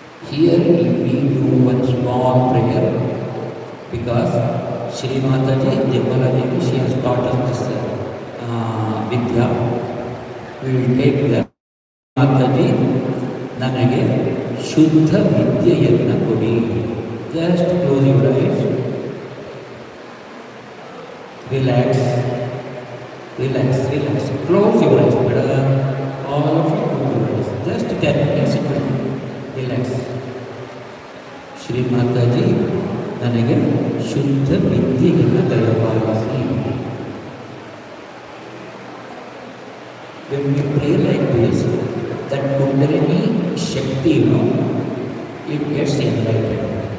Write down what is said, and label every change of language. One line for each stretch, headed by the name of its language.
English: Here we do one small prayer because Shri Mataji, Nirmala Devi, she has taught us this Vidya. We will take that.
Kannada: Mataji, ನನಗೆ ಶುದ್ಧ ವಿದ್ಯೆಯನ್ನು ಕೊಡಿ.
English: Just close your eyes. Relax, relax, relax. Close your eyes ಬೇಡ. All of you close your eyes. Just 10 minutes relax.
Kannada: Shri Mataji, ನನಗೆ ಶುದ್ಧ ವಿದ್ಯೆಯನ್ನು ದಯಪಾಲಿಸಿ.
English: When we pray like this, that Kundalini Shakti, it gets enlightened.